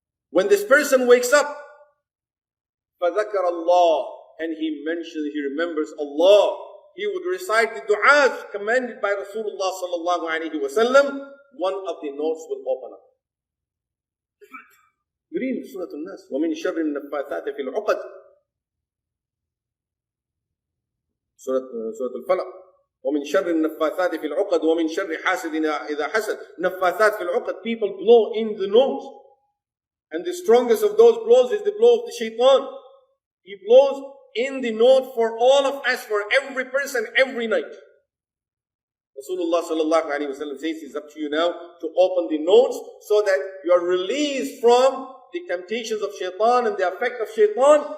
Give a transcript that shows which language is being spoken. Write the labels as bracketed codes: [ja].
[en] When this person wakes up, [ar] فَذَكَرَ اللَّهِ, [en] and he remembers Allah, he would recite the du'as commanded by Rasulullah sallallahu alayhi wa sallam, one of the knots will open up. You read [ar] Surah Al-Nas, وَمِن شَرِّ النَّفَّاثَاتِ فِي الْعُقَدِ, Surah Al-Falaq, وَمِن شَرِّ النَّفَّاثَاتِ فِي الْعُقَدِ وَمِن شَرِّ حَاسِدٍ إِذَا حَسَدَ. [en] Naffathat fil uqad, people blow in the knots. And the strongest of those blows is the blow of the shaitan. He blows in the note for all of us, for every person, every night. Rasulullah sallallahu alayhi wa sallam says, it's up to you now to open the notes so that you are released from the temptations of shaitan and the effect of shaitan.